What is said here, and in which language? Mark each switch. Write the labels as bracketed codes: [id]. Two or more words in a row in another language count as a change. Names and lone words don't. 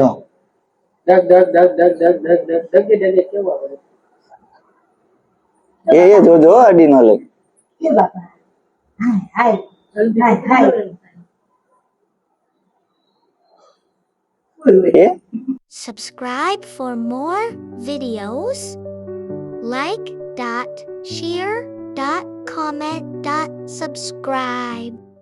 [gu] કેવા પડે એ જો અડી ન લે એ બાપા હાય હાય હાય એ [en] Subscribe for more videos. Like, share, comment, subscribe.